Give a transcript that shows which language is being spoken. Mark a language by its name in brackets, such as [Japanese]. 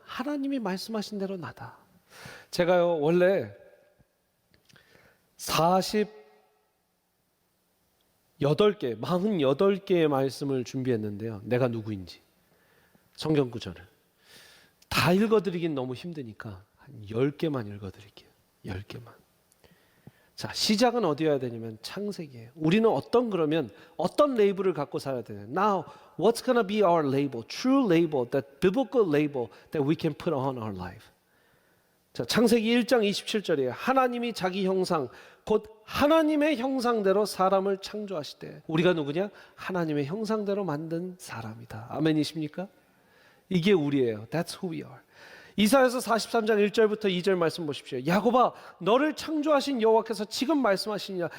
[Korean] 하나님이 말씀하신 대로 나다. 제가요 원래 48개의 말씀을 준비했는데요, 내가 누구인지 성경 구절을 다 읽어드리긴 너무 힘드니까 한 10개만 읽어드릴게요. 10개만. 자, 시작은 어디여야 되냐면 창세기예요. 우리는 그러면 어떤 레이블을 갖고 살아야 되냐. [English] Now, what's going to be our label? True label, that biblical label that we can put on our life. [Korean] 자, 창세기 1장 27절이에요. 하나님이 자기 형상, 곧 하나님의 형상대로 사람을 창조하시되. 우리가 누구냐? 하나님의 형상대로 만든 사람이다. 아멘이십니까? 이게 우리예요. [English] That's who we are. [Korean] 이사야서 43장 1절부터 2절 말씀 보십시오. 야곱아, 너를 창조하신 여호와께서 지금 말씀하시냐?